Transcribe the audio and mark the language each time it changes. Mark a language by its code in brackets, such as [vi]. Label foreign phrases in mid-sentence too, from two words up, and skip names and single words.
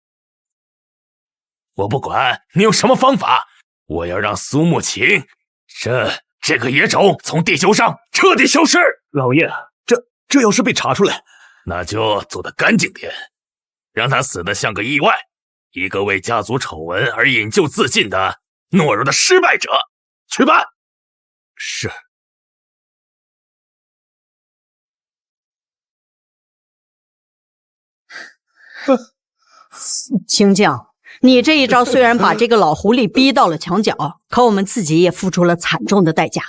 [zh] 我不管你用什麼方法，我要讓蘇慕晴這個野種從地球上徹底消失。老爺，這要是被查出來，那就做得乾淨點，讓他死得像個意外，一個為家族醜聞而引咎自盡的懦弱的失敗者。去辦。是。哼，青将，你这一招虽然把这個老狐狸逼到了牆角，可我們自己也付出了慘重的代價。